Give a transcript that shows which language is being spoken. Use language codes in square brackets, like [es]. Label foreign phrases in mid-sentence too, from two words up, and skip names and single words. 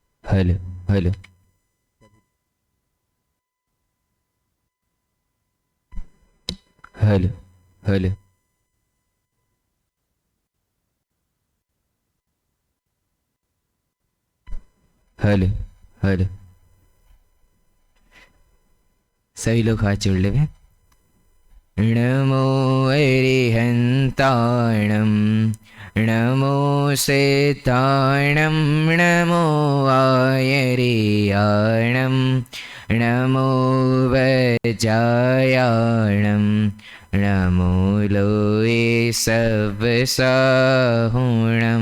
[en] Hello hello hello hello hello hello. [hi] सभी लोग हाथ जोड़ ले। [pra] नमो अरिहन्ताणं नमो सेताणं नमो आयरियाणं नमो वज्रायाणं नमो लोये सवसाहुणं।